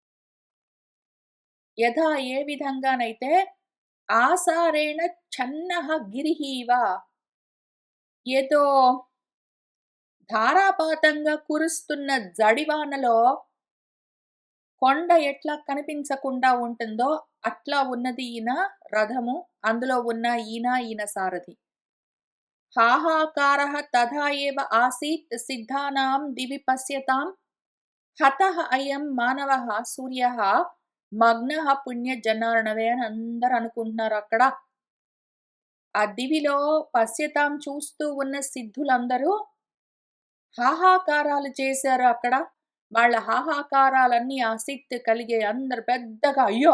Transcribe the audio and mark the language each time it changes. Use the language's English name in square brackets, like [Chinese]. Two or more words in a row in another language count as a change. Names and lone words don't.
[Telugu] యథా ఏ విధంగానైతే [Sanskrit] आसारेण छन्नः गिरिः इव [Telugu] ఏదో ధారాపాతంగా కురుస్తున్న జడివానలో కొండ ఎట్లా కనిపించకుండా ఉంటుందో అట్లా ఉన్నది ఈయన రథము. అందులో ఉన్న ఈయన సారథి. [Sanskrit] हाहाकारः तथा एव आसीत् सिद्धानां दिवि पश्यतां हतः अयं मानवः सूर्यः मग्नः पुण्यजनार्णवे [Telugu] అని అందరూ అనుకుంటున్నారు అక్కడ. ఆ దివిలో పశ్యతాం చూస్తూ ఉన్న సిద్ధులందరూ హాహాకారాలు చేశారు అక్కడ. వాళ్ళ హాహాకారాలన్నీ ఆసక్తి కలిగే అందరూ పెద్దగా అయ్యో!